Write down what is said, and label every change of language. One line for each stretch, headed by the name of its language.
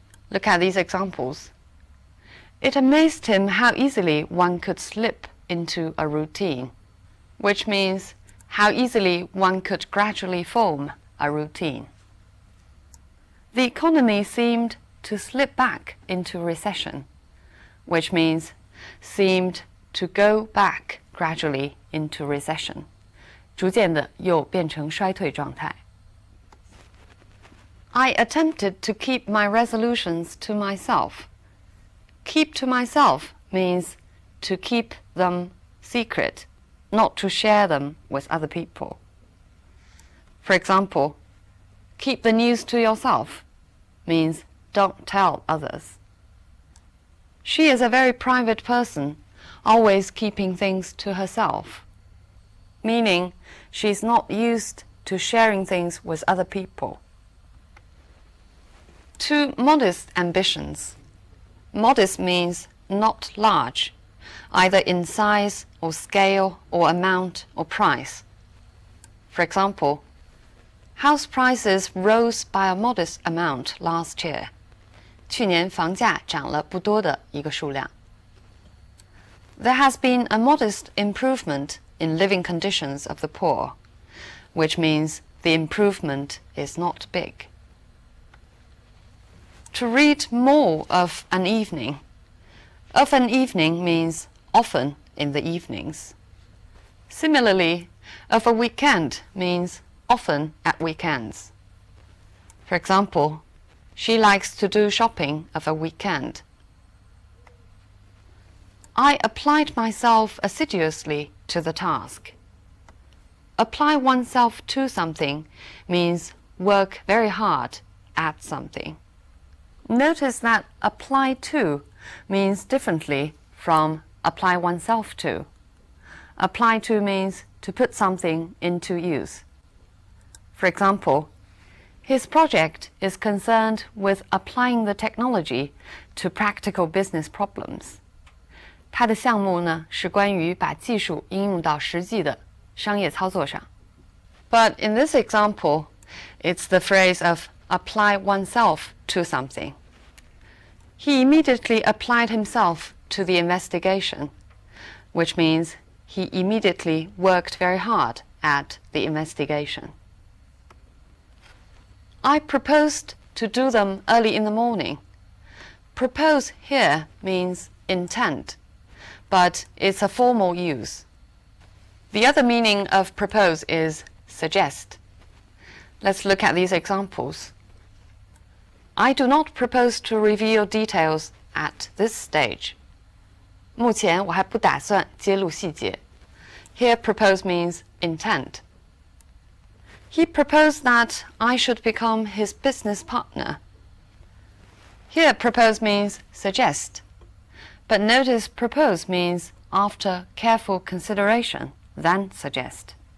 English: Look at these examples. It amazed him how easily one could slip into a routine, which means how easily one could gradually form a routine. The economy seemed to slip back into recession, which means seemed to go back gradually into recession.
Chinese: 逐渐的又变成衰退状态.
English: I attempted to keep my resolutions to myself. Keep to myself means to keep them secret, not to share them with other people. For example, keep the news to yourself means don't tell others. She is a very private person, always keeping things to herself, meaning she's not used to sharing things with other people. Too modest ambitions. Modest means not large, either in size or scale or amount or price. For example, house prices rose by a modest amount last year.
Chinese: 去年房价涨了不多的一个数量.
English: There has been a modest improvement in living conditions of the poor, which means the improvement is not big. To read more of an evening. Of an evening means often in the evenings. Similarly, of a weekend means often at weekends. For example, she likes to do shopping of a weekend. I applied myself assiduously to the task. Apply oneself to something means work very hard at something. Notice that apply to means differently from apply oneself to. Apply to means to put something into use. For example, his project is concerned with applying the technology to practical business problems.
Chinese: 他的项目呢，是关于把技术应用到实际的商业操作上.
English: But in this example, it's the phrase of apply oneself to something. He immediately applied himself to the investigation, which means he immediately worked very hard at the investigation. I proposed to do them early in the morning. Propose here means intent, but it's a formal use. The other meaning of propose is suggest. Let's look at these examples. I do not propose to reveal details at this stage.
Chinese: 目前我还不打算揭露细节.
English: Here propose means intent. He proposed that I should become his business partner. Here propose means suggest. But notice propose means after careful consideration, then suggest.